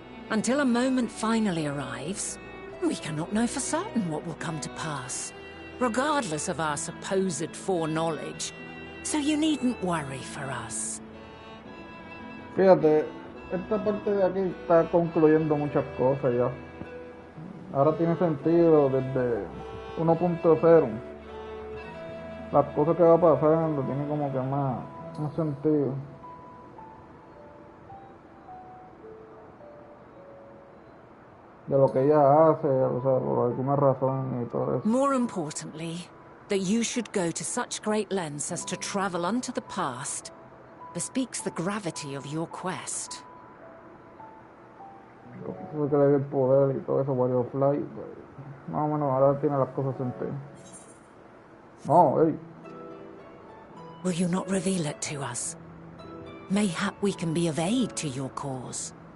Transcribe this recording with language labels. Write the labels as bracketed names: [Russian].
[English] Until a moment finally arrives, we cannot know for certain what will come to pass, regardless of our supposed foreknowledge, so you needn't worry for us. [Spanish] Fíjate, esta parte de aquí está concluyendo muchas cosas ya. Ahora tiene sentido desde 1.0. Las cosas que va pasando tienen como que más sentido. De lo que ella hace, o sea, por alguna razón y todo eso. [English] More importantly, that you should go to such great lengths as to travel unto the past bespeaks the gravity of your quest. [Spanish] Eso que le dio el poder y todo eso, Warrior Fly, pues, más o menos ahora tiene las cosas sentido. No, hey. [English] Will you not reveal it to us? Mayhap we can be of aid to your cause.